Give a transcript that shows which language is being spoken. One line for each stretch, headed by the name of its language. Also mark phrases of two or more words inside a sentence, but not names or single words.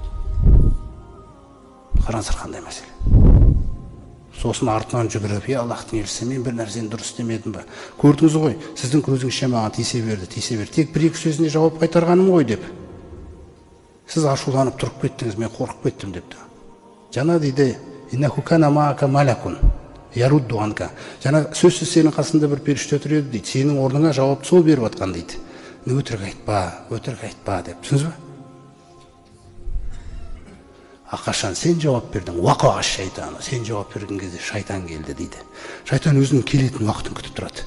Kazakh: Қараңыздар қандай мәселе. Сосын артынан жүгіріп, Аллахтың елшісі, мен бір нәрсені дұрыс істемедім ба? Көрдіңіз ғой, сіздің көзіңізше маған тисе берді. Тек бір-екі сөзіне жауап қайтарғаным ғой деп. Сіз ашуланып тұрып кеттіңіз, мен қорқып кеттім депті. Жаңа дейді,
Arabic: إنه كان معك ملك يرد عنك.
Kazakh: Жаңа сөзсіз сенің қасында бір періште тұр еді дейді. Сенің орныңа жауапты сол беріп жатқан дейді. Өтірік айтпа деп. Түсінсіз бе? Қашан сен жауап бердің,
Arabic: وقع الشيطان.
Kazakh: Сен жауап берген кезде шайтан келді дейді. Шайтан өзінің келетін уақытын күтіп тұрады.